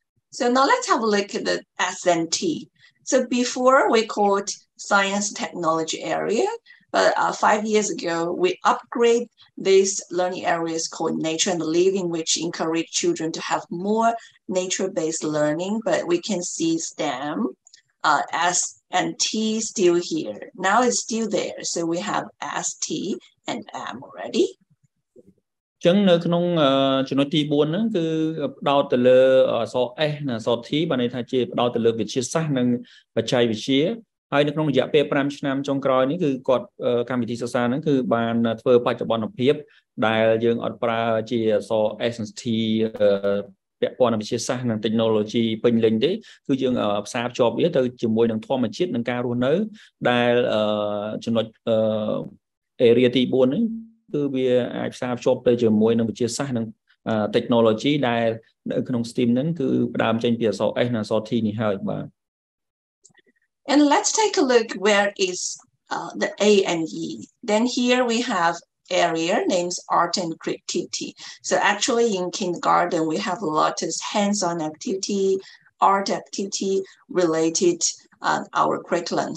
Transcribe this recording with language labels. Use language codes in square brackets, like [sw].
[en] So now let's have a look at the S and T. So before we called science technology area, but 5 years ago we upgrade these learning areas called nature and living, which encourage children to have more nature-based learning. But we can see STEM, S and T still here. Now it's still there. So we have S, T, and M already. [km] ចឹងនៅក្នុងចំណុចទី4ហ្នឹងគឺផ្ដោតទៅលើអក្សរ S និងអក្សរ T បានន័យថាជាផ្ដោតទៅលើវិទ្យាសាស្ត្រនិងបច្ចេកវិទ្យាហើយនៅក្នុងរយៈពេល5ឆ្នាំចុងក្រោយនេះគឺគាត់កម្មវិធីសិក្សាហ្នឹងគឺបានធ្វើបច្ចុប្បន្នភាពដែលយើងអត់ប្រើជាអក្សរ S និង T ពាក់ព័ន្ធនឹងវិទ្យាសាស្ត្រនិង technology ពេញលេញទេគឺយើងផ្សារភ្ជាប់វាទៅជាមួយនឹងធម្មជាតិនិងការរស់នៅដែលចំណុច area ទី4ហ្នឹងគឺវាអាចផ្សារភ្ជាប់ទៅជាមួយនឹងវិទ្យាសាស្ត្រនិង technology ដែលនៅក្នុង STEAM ហ្នឹងគឺផ្ដើមចេញពីអក្សរ S និងអក្សរ T នេះហើយបាទ [en] And let's take a look where is the A and E. Then here we have area names art and creativity. So actually in kindergarten we have a lot of hands-on activity, art activity related our curriculum.